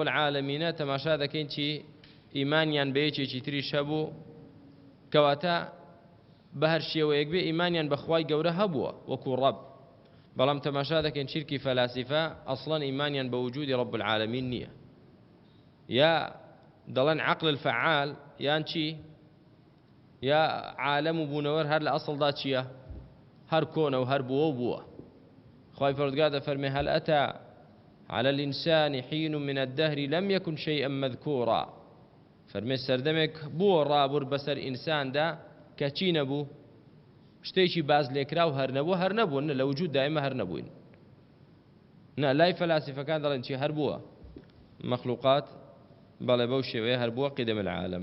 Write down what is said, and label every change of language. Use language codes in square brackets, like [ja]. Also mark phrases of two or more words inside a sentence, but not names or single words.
[ckb] العالەمینە تەماشا دەکەین چی ئیمانیان بە یەکێکی تریش هەبوو، کەواتە بە هەر شێوەیەک بێ ئیمانیان بە خوای گەورە هەبووە وەکو ڕەب، بەڵام تەماشا دەکەین شیرکی فەلاسیفە ئەسڵەن ئیمانیان بە وجودی [ar] ڕەب العالەمین [ckb] نییە، یا دەڵێن [ar] عەقل الفەعال [ckb] یان چی، یا عالەم و بوونەوەر هەر لە ئەسڵدا چییە؟ هەر کۆنە و هەر بووە و بووە. خوای پەروەردگار دەفەرمێ [ar] هەل ئەتى على الإنسان حين من الدهر لم يكن شيئا مذكورا. [ckb] فەرمێ سەردەمێک بووە ڕابور بەسەر ئینساندا کە چی نەبوو؟ شتێکی باز لێکرا و هەر نەبووە، هەر نەبوون، لە وجود دائمە هەر نەبووین. نا لای فەلاسیفەکان دەڵێن چی؟ هەر بووە مەخلوقات، بەڵێ بەو شێوەیە هەر بووە [ar] قیدەم العالم.